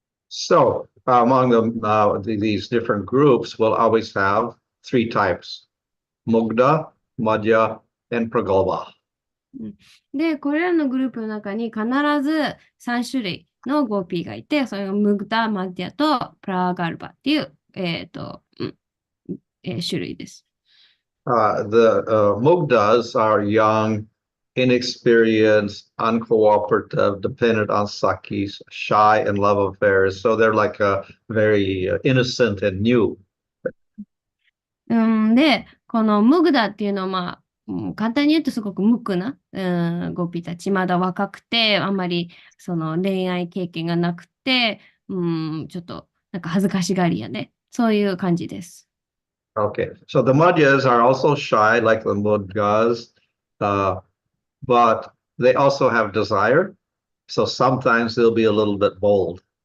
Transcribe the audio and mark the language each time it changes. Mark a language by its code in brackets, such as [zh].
[en] So, among these different groups, we'll always have 3 types: Mugdha, Madhya, and Pragalpa. [ja] で、これらのグループの中に必ず3種類のゴーピーがいて、それがムグダ、マディアとプラガルバっていう、種類です。 [en] The Mugdhas are young, inexperienced, uncooperative, dependent on sakis, shy in love affairs. So they're like very innocent and new. [ja] で、このムグダっていうのは、簡単に言うとすごく無垢な、ゴピたち、まだ若くて、あんまりその恋愛経験がなくて、ちょっとなんか恥ずかしがり屋で、そういう感じです。 [en] Okay, so the Madhyas are also shy like the Mudgas, but they also have desire. So sometimes they'll be a little bit bold.